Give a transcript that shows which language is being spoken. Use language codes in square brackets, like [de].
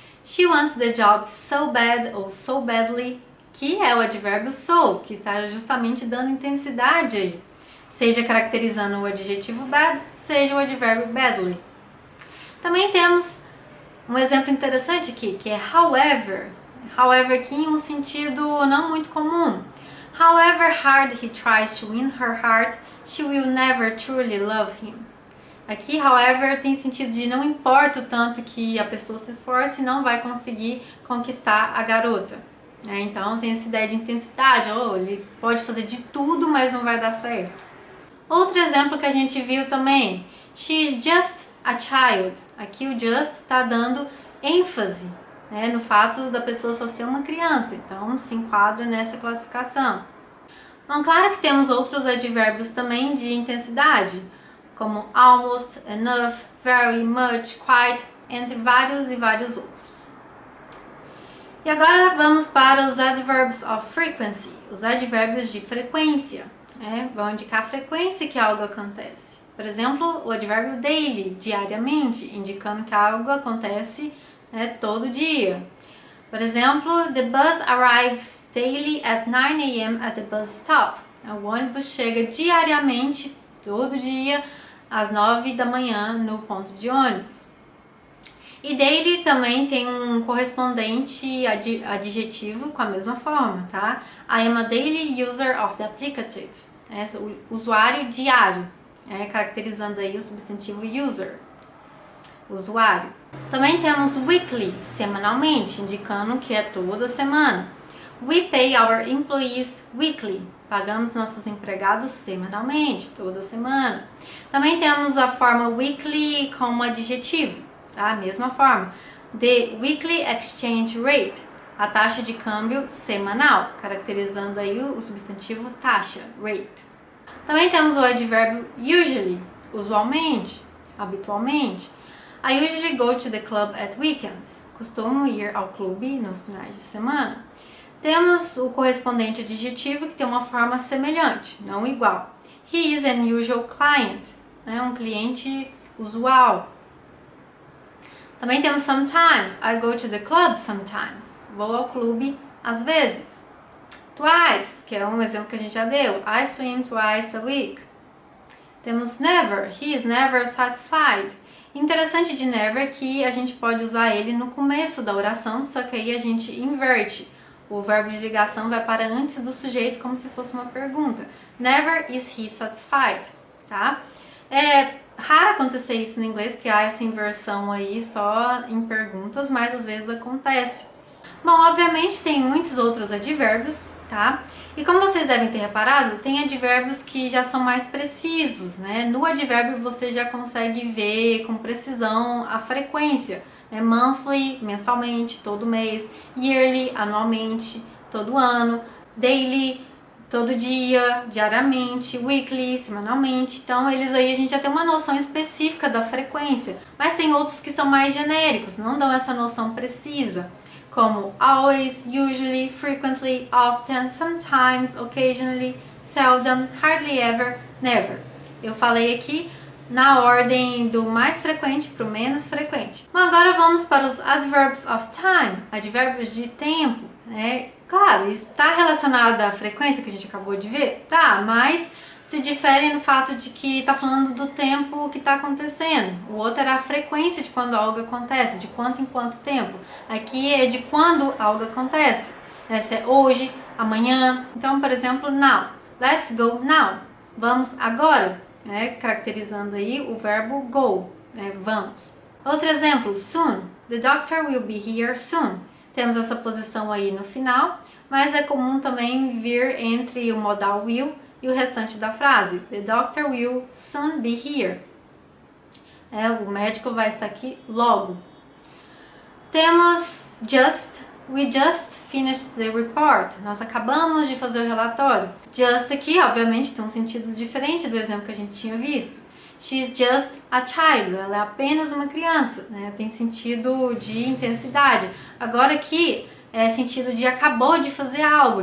[en] She wants the job so bad [pt] ou [en] so badly, [pt] que é o advérbio so, que está justamente dando intensidade aí. Seja caracterizando o adjetivo bad, seja o advérbio badly. Também temos um exemplo interessante aqui, que é however. However aqui em um sentido não muito comum. [en] However hard he tries to win her heart, she will never truly love him. [pt] Aqui, however, tem sentido de não importa o tanto que a pessoa se esforce, não vai conseguir conquistar a garota. Então tem essa ideia de intensidade, ele pode fazer de tudo, mas não vai dar certo. Outro exemplo que a gente viu também, [en] she is just a child. [pt] Aqui o just está dando ênfase no fato da pessoa só ser uma criança, então se enquadra nessa classificação. Bom, claro que temos outros advérbios também de intensidade, como almost, enough, very, much, quite, entre vários e vários outros. E agora vamos para os adverbs of frequency, os advérbios de frequência. Vão indicar a frequência que algo acontece. Por exemplo, o advérbio daily, diariamente, indicando que algo acontece todo dia. Por exemplo, [en] the bus arrives daily at 9 a.m. at the bus stop. [pt] O ônibus chega diariamente, todo dia, às 9 da manhã no ponto de ônibus. E daily também tem um correspondente adjetivo com a mesma forma, tá? [en] I am a daily user of the applicative. [pt] O usuário diário, caracterizando aí o substantivo user, usuário. Também temos weekly, semanalmente, indicando que é toda semana. [en] We pay our employees weekly. [pt] Pagamos nossos empregados semanalmente, toda semana. Também temos a forma weekly como adjetivo, tá? Mesma forma. [en] The weekly exchange rate, [pt] a taxa de câmbio semanal, caracterizando aí o substantivo taxa, rate. Também temos o advérbio usually, usualmente, habitualmente. [en] I usually go to the club at weekends. [pt] Costumo ir ao clube nos finais de semana. Temos o correspondente adjetivo que tem uma forma semelhante, não igual. [en] He is an usual client, [pt] um cliente usual. Também temos sometimes. [en] I go to the club sometimes. [pt] Vou ao clube às vezes. Twice, que é um exemplo que a gente já deu. [en] I swim twice a week. [pt] Temos never. [en] He is never satisfied. [pt] Interessante de never que a gente pode usar ele no começo da oração, só que aí a gente inverte. O verbo de ligação vai para antes do sujeito como se fosse uma pergunta. [en] Never is he satisfied, tá? [pt] É raro acontecer isso no inglês, porque há essa inversão aí só em perguntas, mas às vezes acontece. Bom, obviamente tem muitos outros advérbios, tá? E como vocês devem ter reparado, tem advérbios que já são mais precisos, No advérbio você já consegue ver com precisão a frequência. Monthly, mensalmente, todo mês. Yearly, anualmente, todo ano. Daily, todo dia, diariamente. Weekly, semanalmente. Então, eles aí a gente já tem uma noção específica da frequência. Mas tem outros que são mais genéricos, não dão essa noção precisa. Como always, usually, frequently, often, sometimes, occasionally, seldom, hardly ever, never. Eu falei aqui na ordem do mais frequente para o menos frequente. Bom, agora vamos para os adverbs of time, advérbios de tempo, Claro, está relacionado à frequência que a gente acabou de ver? Tá, mas se difere no fato de que está falando do tempo que está acontecendo. O outro era a frequência de quando algo acontece, de quanto em quanto tempo. Aqui é de quando algo acontece. Se é hoje, amanhã. Então, por exemplo, now. [en] Let's go now. [pt] Vamos agora. Caracterizando aí o verbo go, vamos. Outro exemplo, soon. [en] The doctor will be here soon. [pt] Temos essa posição aí no final, mas é comum também vir entre o modal will e o restante da frase. [en] The doctor will soon be here. [pt] O médico vai estar aqui logo. Temos just. [en] We just finished the report. [pt] Nós acabamos de fazer o relatório. Just aqui, obviamente, tem um sentido diferente do exemplo que a gente tinha visto. [en] She's just a child. [pt] Ela é apenas uma criança, Tem sentido de intensidade. Agora aqui é sentido de acabou de fazer algo.